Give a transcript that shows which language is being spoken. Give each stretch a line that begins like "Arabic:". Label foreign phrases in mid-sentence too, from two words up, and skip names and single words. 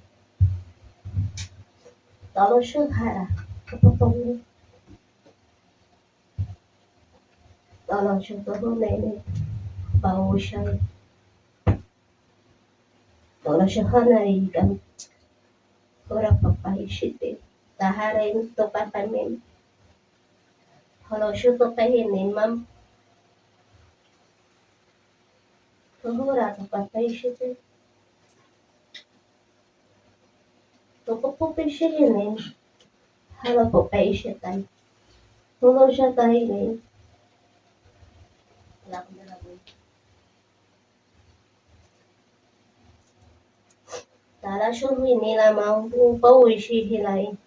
Filipino: Talo siya hara. Kapatong talo siya toho na ini. Bawo siya. Talo siya hanay kan. Kurang papahishit eh. Taharay to patamin. Halo siya to kahinin, ma'am. Tuhura to papahishit eh. Tupupupi siya yun eh. Halo po pahishit ay. Tulo siya tahinin. Wala akong dalagoy. Tala siya nila maupawi siya hilay.